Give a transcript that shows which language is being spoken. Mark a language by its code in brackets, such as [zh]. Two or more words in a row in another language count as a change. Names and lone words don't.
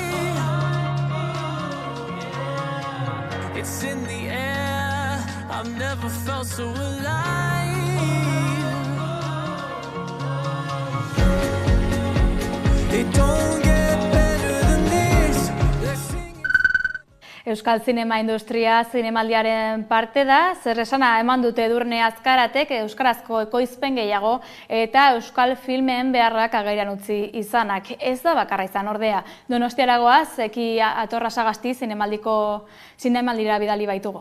[en] It's in the air, I've never felt so alive. It don't get better than this. [eu] Euskal zinema industria zinemaldiaren parte da, zer esana eman dute Edurne Azkaratek euskarazko ekoizpen gehiago eta euskal filmeen beharrak agerian utzi izanak. Ez da bakarra izan ordea. Donostiaragoaz, Eki Atorrasagasti zinemaldira bidali baitugu.